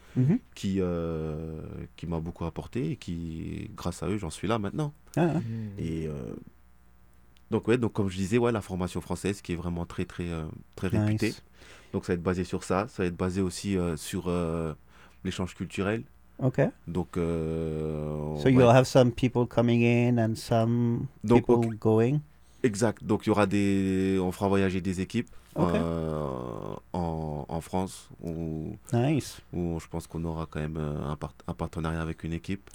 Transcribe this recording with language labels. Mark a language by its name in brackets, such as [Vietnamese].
[French] Mm-hmm. Qui m'a beaucoup apporté et qui, grâce à eux, j'en suis là maintenant. Ah. Et donc comme je disais, la formation française qui est vraiment très très très réputée. [English] Nice. [French] Donc ça va être basé sur ça, ça va être basé aussi sur l'échange culturel. Ok. Donc. [English] So you'll have some people coming in and some people going. [French] Exact. Donc il y aura on fera voyager des équipes. Okay. En France où, [English] nice. [French] Où je pense qu'on aura quand même un partenariat avec une équipe.